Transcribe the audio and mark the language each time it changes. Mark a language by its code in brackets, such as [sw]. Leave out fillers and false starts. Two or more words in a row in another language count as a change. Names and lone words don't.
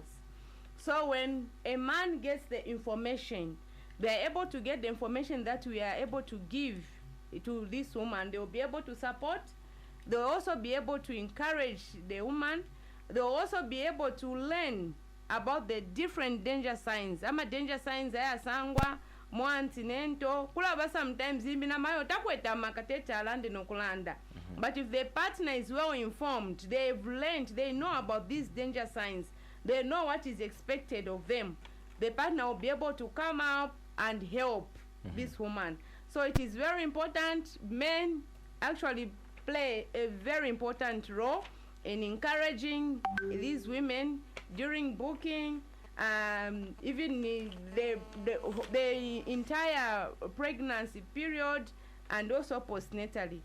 [en] So when a man gets the information, they are able to get the information that we are able to give to this woman. They will be able to support. They'll also be able to encourage the woman. They'll also be able to learn about the different danger signs. Danger signs [bem] aya sangwa mo antinento kulaba sometimes ibina mayo takweta makateta alande nokulanda. [en] But if the partner is well informed, they've learned, they know about these danger signs, they know what is expected of them, the partner will be able to come up and help this woman. So it is very important. Men actually play a very important role in encouraging these women during booking, even the entire pregnancy period, and also postnatally.